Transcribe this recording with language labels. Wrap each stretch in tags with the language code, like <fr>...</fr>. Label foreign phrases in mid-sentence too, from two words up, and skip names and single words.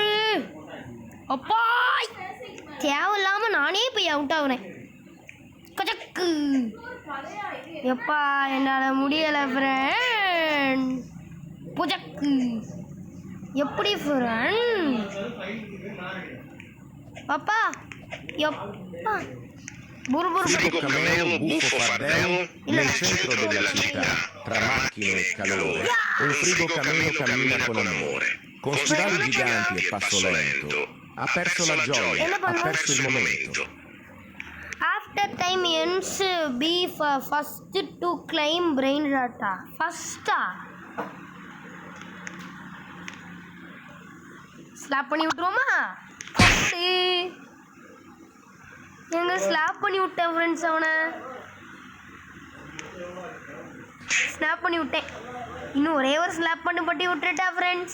<ta>அப்பா தேவையில்லாம நானே போய் அவுட் ஆகுறேன். கஜக்கு எப்பா என்னால் முடியலை ஃப்ரெண்ட். புஜக்கு எப்படி ஃப்ரெண்ட்? அப்பா எப்பா</ta> <it>Frigo cameo buffo fardello nel centro della città, tra macchine e calore, un frigo cameo cammina con amore, con stivali giganti e passo lento. Ha perso la gioia, ha perso il momento.</it> <en>After time ends, be first to climb brain rata. First slap</en> <ta>பண்ணி விட்டுருவோமா? எங்க ஸ்லாப் பண்ணி விட்டேன் ஃப்ரெண்ட்ஸ். அவனை ஸ்னாப் பண்ணி விட்டேன். இன்னும் ஒரே ஒரு ஸ்லாப் பண்ணி பட்டி விட்டுட்டா ஃப்ரெண்ட்ஸ்.</ta>